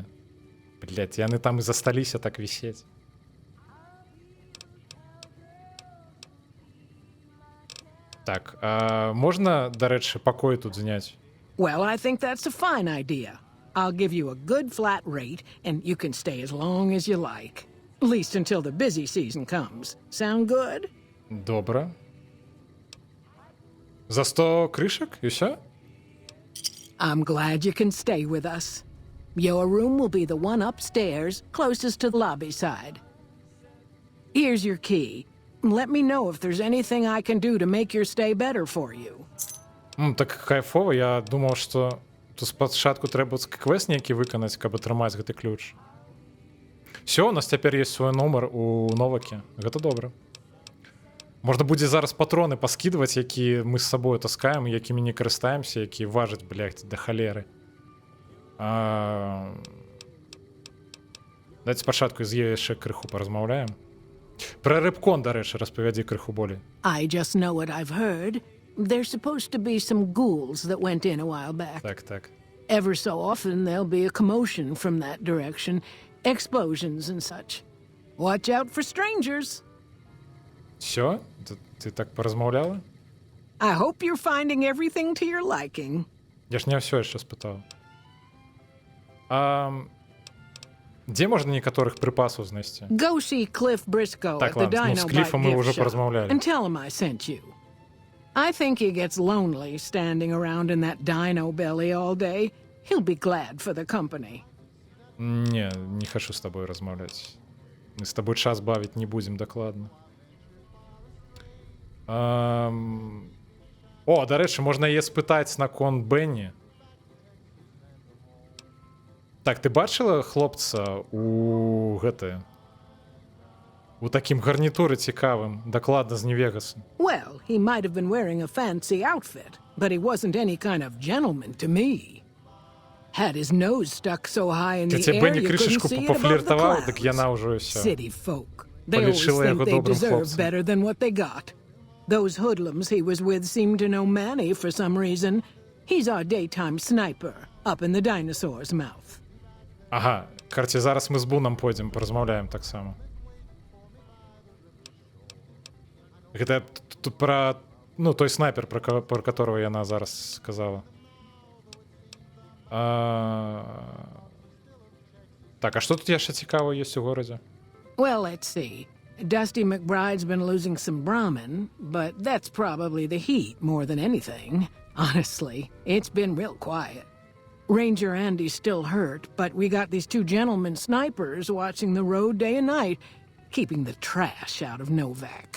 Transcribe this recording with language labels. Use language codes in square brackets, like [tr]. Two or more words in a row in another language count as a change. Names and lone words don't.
[be] Блядь, яны там і засталіся так вісець. Так, а можна, дарэчы, пакой тут зняць? [en] Well, I think that's a fine idea. I'll give you a good flat rate, and you can stay as long as you like. At least until the busy season comes. Sound good? [be] Добра. За 100 крышак і ўсё? [en] I'm glad you can stay with us. Your room will be the one upstairs, closest to the lobby side. Here's your key. Let me know if there's anything I can do to make your stay better for you. [be] Так кайфова, я думаў, што тут спачатку трэба квест нейкі выканаць, каб атрымаць гэты ключ. Все, у нас цяпер ёсць свой нумар у Новакі. Гэта добра. Можна будзе зараз патроны паскідваць, якія мы з сабою таскаем, якімі не карыстаемся, якія важаць, блядь, да халеры. Дайце спачатку з ёй яшчэ крыху паразмаўляем. Пра рэбкон, дарэчы, распавядзі крыху болей. [en] I just know what I've heard. There's supposed to be some ghouls that went in a while back. [be] Так. [en] Ever so often there'll be a commotion from that direction, explosions and such. Watch out for strangers. [be] Все? Ты так паразмаўляла? [en] I hope you're finding everything to your liking. [be] Я ж не ўсё яшчэ спытаў. Дзе можна некаторых прыпасаў знайсці? [en] Go see Cliff Briscoe [be] Так, [en] at the [be] ладно, ну, з [en] Dino [be] Кліфом [en] Bite [be] мы уже [en] gift shop [uk] поразмовляли. [en] and tell him I sent you. I think he gets lonely standing around in that dino belly all day. He'll be glad for the company. [be] Не хочу з табой размаўляць. Мы з табой час бавіць не будзем дакладна. Дарэчы, можна яе спытаць наконт Бенні. Так, ты бачыла хлопца у гэтае? У такім гарнітуры цікавым, дакладна з Нью-Вегаса. [en] Well, he might have been wearing a fancy outfit, but he wasn't any kind of gentleman to me. Had his nose stuck so high in the [be] Ця [en] air [be] Бенні [en] you couldn't [be] крышечку [en] see it above the [be] пофліртавала, так [en] clouds. [be] яна ўжо ўсё. [en] City folk. They always [be] Полічила [en] think [be] яго [en] they [be] добрым [en] deserve [be] хлопцам. [en] better than what they got. Those hoodlums he was with seemed to know Manny for some reason. He's our daytime sniper, up in the dinosaur's mouth. [be] Ага, карці, зараз мы з Буном пойдзем, паразмаўляем таксама. Гэта тут пра, той снайпер, [ru] про которого [be] яна зараз сказала. Так, а што тут яшчэ цікава ёсць у горадзе? [en] Well, let's see. Dusty McBride's been losing some Brahmin, but that's probably the heat more than anything. Honestly, it's been real quiet. Ranger Andy's still hurt, but we got these two gentlemen snipers watching the road day and night, keeping the trash out of Novak.